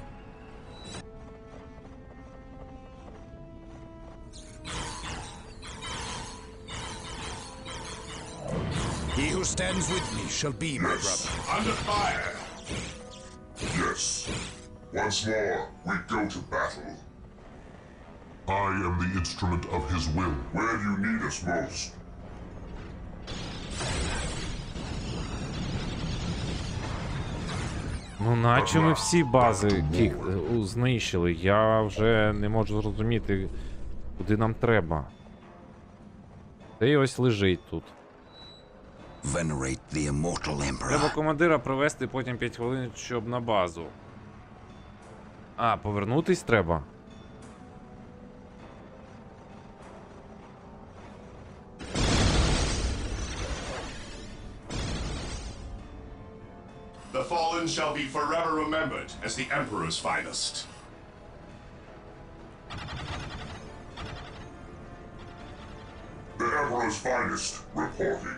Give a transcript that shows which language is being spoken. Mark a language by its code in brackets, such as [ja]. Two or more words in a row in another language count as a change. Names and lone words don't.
[en] He who stands with me shall be my brother. Under fire. Yes. Once more, we go to battle. I am the instrument of his will. Where you need us most. [uk] Ну, наче ми всі бази знищили. Я вже не можу зрозуміти, куди нам треба. Та й ось лежить тут. [en] Venerate the immortal emperor. [uk] Треба командира провести потім 5 хвилин, щоб на базу. А, повернутись треба? [en] The fallen shall be forever remembered as the Emperor's finest. The Emperor's finest reporting.